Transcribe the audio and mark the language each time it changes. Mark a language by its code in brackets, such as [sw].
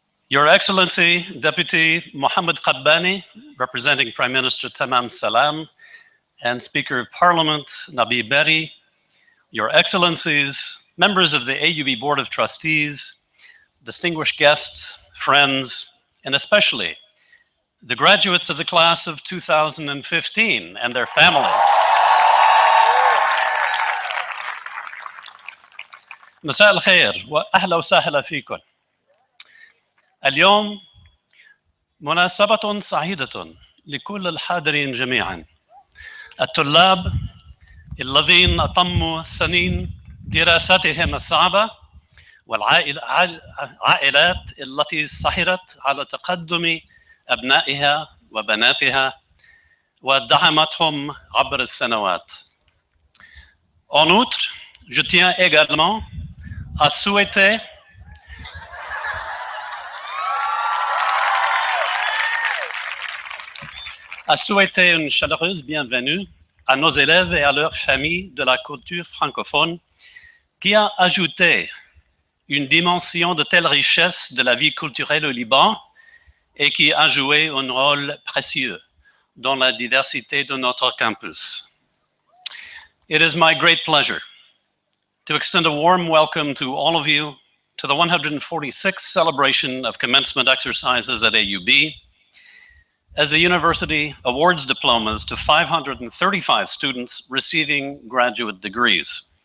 [en] Your Excellency, Deputy Mohammed Qabbani, representing Prime Minister Tamam Salam, and Speaker of Parliament Nabi Berri, Your Excellencies, members of the AUB Board of Trustees, distinguished guests, friends, and especially the graduates of the class of 2015 and their families. [ar] مساء الخير وأهلا وسهلا فيكم. اليوم مناسبة سعيدة لكل الحاضرين جميعا. الطلاب الذين أتموا سنين دراستهم الصعبة والعائلات التي سهرت على تقدم أبنائها وبناتها ودعمتهم عبر السنوات. [fr] En outre, je tiens également à souhaiter une chaleureuse bienvenue à nos élèves et à leurs familles de la culture francophone qui a ajouté une dimension de telle richesse de la vie culturelle au Liban et qui a joué un rôle précieux dans la diversité de notre campus. [en] It is my great pleasure to extend a warm welcome to all of you to the 146th celebration of commencement exercises at AUB, as the university awards diplomas to 535 students receiving graduate degrees.